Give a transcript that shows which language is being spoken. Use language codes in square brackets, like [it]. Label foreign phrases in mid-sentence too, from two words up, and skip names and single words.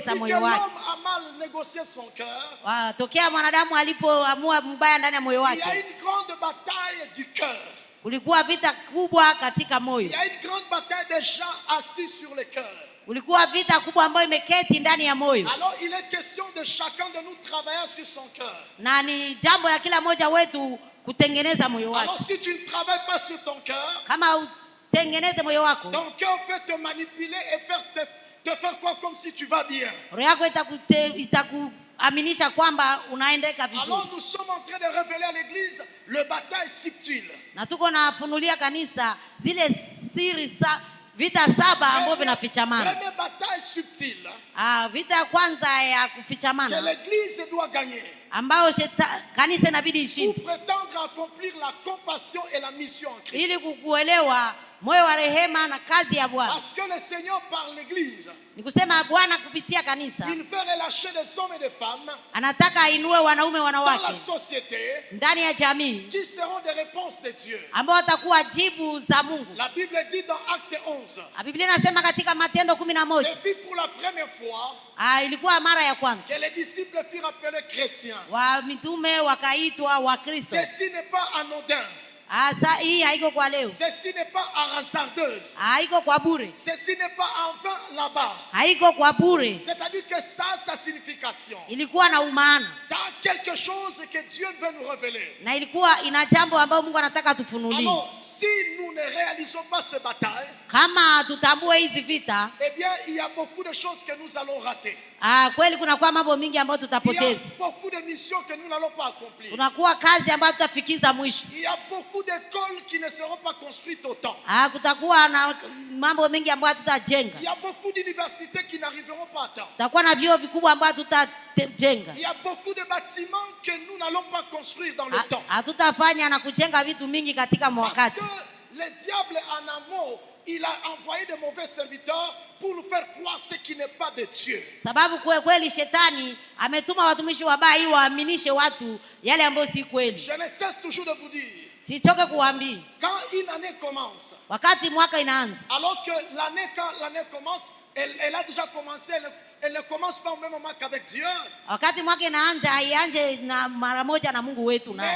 [fr] Depuis que [sw] moyo wake. [fr] l'homme a mal négocié son cœur, [sw] Tokea mwanadamu alipoamua mbaya ndani ya moyo [fr] il y a [sw] wake, [fr] une grande bataille du cœur. [sw] kulikuwa vita kubwa katika moyo. [fr] Il y a une grande bataille des gens assis sur le cœur. [sw] Kulikuwa vita kubwa ambayo imeketi ndani ya moyo, [fr] Alors il est question de chacun de nous travailler sur son cœur. [sw] na ni jambo la kila mmoja wetu kutengeneza moyo wake. [fr] Alors si tu ne travailles pas sur ton cœur, [sw] Kama utengeneze moyo wako, [fr] ton cœur peut te manipuler et te faire croire comme si tu vas bien. [sw] roho yako itakuaminisha kwamba unaendeka vizuri. [fr] Alors nous sommes en train de révéler à l'église le bataille subtile. [sw] Na tuko nafunulia kanisa zile siri vita 7 ambavyo vinafichamana. [fr] Première bataille subtile [sw] Vita ya kwanza ya [fr] que [sw] kufichamana [fr] l'église doit gagner [sw] ambayo kanisa inabidi [fr] pour [sw] ishinde [fr] prétendre accomplir la compassion et la mission en Christ. [sw] ili kukuelewa moyo wa rehema na kazi ya Bwana. [fr] Parce que le Seigneur par l'église, [sw] Ni kusema Bwana kupitia kanisa [fr] il veut relâcher des hommes et des femmes [sw] anataka ainue wanaume [fr] dans la [sw] wanawake [fr] société [sw] ndani ya jamii [fr] qui seront des réponses de Dieu. [sw] ambao watakuwa jibu za Mungu. [fr] La Bible dit dans Acte 11, [sw] Biblia inasema katika Matendo 11, [fr] c'est fait pour la première fois [sw] ilikuwa mara ya kwanza [fr] que les disciples furent appelés chrétiens. [sw] wa mitume wakaitwa Wakristo. [fr] Ceci n'est pas anodin. [sw] Hii haiko kwa leo, [fr] Ceci n'est pas hasardeuse. [sw] haiko kwa bure, [fr] Ceci n'est pas en vain là-bas. [sw] haiko kwa bure. [fr] C'est-à-dire que ça a sa signification. [sw] Ilikuwa na umaana [fr] Ça a quelque chose que Dieu veut nous révéler. [sw] na ilikuwa ina jambo ambayo Mungu anataka tufunulie. [fr] Alors, si nous ne réalisons pas ces batailles, [sw] Kama tutambue hizi vita, [fr] eh bien, il y a beaucoup de choses que nous allons rater. [sw] kweli kunakuwa mambo mingi ambayo [fr] Il y a [sw] tutapoteza. [fr] beaucoup de missions que nous n'allons pas accomplir. [sw] Kunakuwa kazi ambayo tutafikiza mwisho. [fr] Il y a beaucoup d'écoles qui ne seront pas construites au temps. [sw] Kutakuwa na mambo mengi ambayo tutajenga. [fr] Il y a beaucoup d'universités qui n'arriveront pas à temps. [sw] Tutakuwa na vyuo vikubwa ambavyo tutajenga. [fr] Il y a beaucoup de bâtiments que nous n'allons pas construire dans le temps. [sw] Hatutafanya na kujenga vitu mingi katika [fr] Parce [sw] wakati. [fr] que le diable en amont, il a envoyé de mauvais serviteurs pour nous faire croire ce qui n'est pas de Dieu. [sw] Sababu kweli shetani ametuma watumishi wabaya ili waaminishe watu yale ambayo si kweli. [fr] Je ne cesse toujours de vous dire, [sw] Sichoke kuambia, [fr] quand une année commence, [sw] wakati mwaka inaanza, [fr] alors que quand l'année commence, elle a déjà commencé, elle ne commence pas au même moment qu'avec Dieu. [sw] wakati mwaka inaanza haianje na mara moja na Mungu wetu naye.